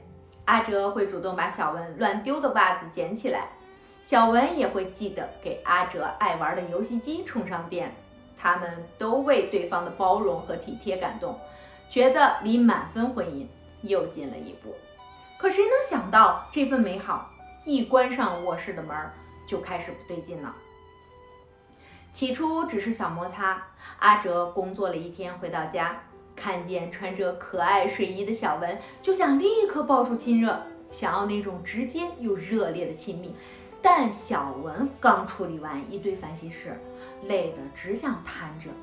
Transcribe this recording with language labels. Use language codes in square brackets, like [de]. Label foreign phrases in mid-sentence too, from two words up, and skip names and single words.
[zh] 阿哲會主動把小文亂丟的襪子撿起來，小文也會記得給阿哲愛玩的遊戲機充上電。他們都為對方的包容和體貼感動，覺得離滿分婚姻又近了一步。可誰能想到，這份美好一關上臥室的門就開始不對勁了。起初只是小摩擦，阿哲工作了一天回到家，看見穿着可愛睡衣的小文，就想立刻抱住親熱，想要那種直接又熱烈的親密。但小文剛處理完一堆煩心事，累得只想癱着。